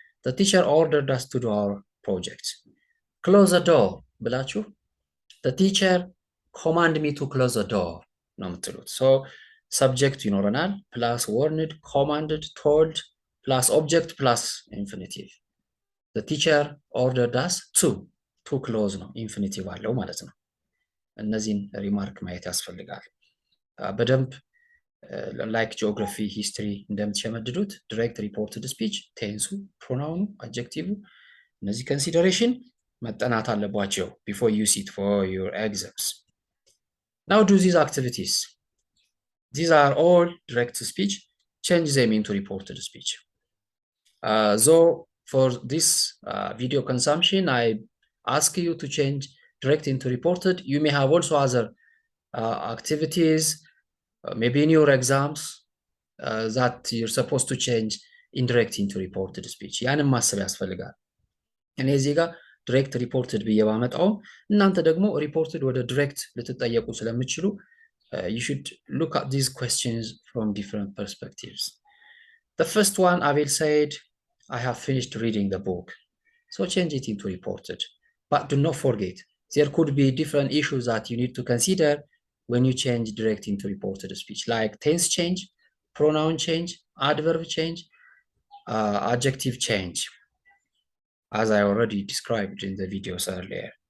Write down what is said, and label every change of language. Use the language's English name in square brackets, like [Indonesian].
[English] The teacher ordered us to do our project. Close the door [Amharic] ብላችሁ [English] the teacher command me to close the door [Amharic] ነው የምትሉት። [English] so subject [Amharic] ይኖረናል [English] plus warned, commanded, told plus object plus infinitive. the teacher ordered us to close [Amharic] ነው infinitive አለው ማለት ነው። እነዚህን ሪማርክ ማየት ያስፈልጋል በደንብ ላይክ ጂኦግራፊ ሂስትሪ እንደምትሸመድዱት ዲሬክት ሪፖርትድ ስፒች ቴንሱ ፕሮናውኑ አጀክቲቭ እነዚህ ኮንሲደሬሽን መጠናት አለባቸው [English] before you sit for your exams. Now do these activities. These are all direct speech. Change them into reported speech. So for this video consumption, I ask you to change direct into reported. You may have also other activities, maybe in your exams, that you're supposed to change indirect into reported speech. [Amharic] ያንም ማሰብ ያስፈልጋል። እኔ እዚህ ጋር ዲሬክት ሪፖርትድ ብዬ ባመጣው እናንተ ደግሞ ሪፖርትድ ወደ ዲሬክት ልትጠየቁ ስለምትችሉ [English] you should look at these questions from different perspectives. The first one, Abel said, I have finished reading the book. So change it into reported. But do not forget, there could be different issues that you need to consider when you change direct into reported speech, like tense change, pronoun change, adverb change, adjective change, as I already described in the videos earlier.